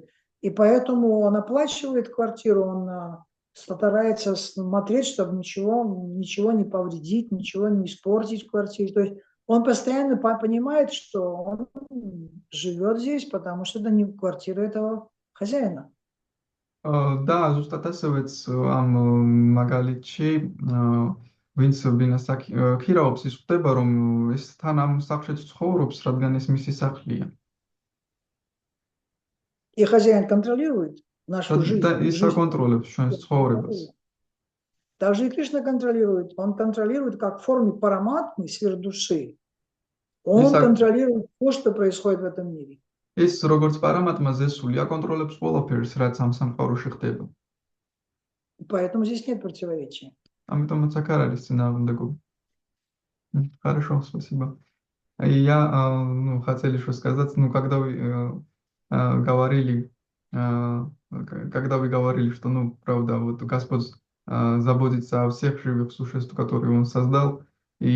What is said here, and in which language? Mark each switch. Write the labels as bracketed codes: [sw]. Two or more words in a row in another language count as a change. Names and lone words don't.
[ru] И поэтому он оплачивает квартиру, он старается смотреть, чтобы ничего не повредить, ничего не испортить в квартире. То есть он постоянно понимает, что он живет здесь, потому что это не квартира этого хозяина. [ka] და ზუსტად ასევეც ამ მაგალითში ვინც ბინას ქირაობს, ის ხვდება, რომ ეს თან ამ სახლშიც ცხოვრობს, რადგან ეს მისი სახლია. [ru] И хозяин контролирует нашу жизнь. [ka] და ის აკონტროლებს ჩვენს ცხოვრებას. [ru] Также и Кришна контролирует. Он контролирует как в форме параматмы, сверхдуши. Он контролирует все, что происходит в этом мире. [ka] ის როგორც პარამატმა ზესული აკონტროლებს ყველაფერს, რაც ამ სამყაროში ხდება. [ru] Поэтому здесь нет противоречия. [ka] ამიტომაც აქ არ არის წინააღმდეგობა. [ru] Хорошо, спасибо. Я, хотели еще сказать, когда вы говорили, что, правда, вот Господь заботится о всех живых существ, которые Он создал, и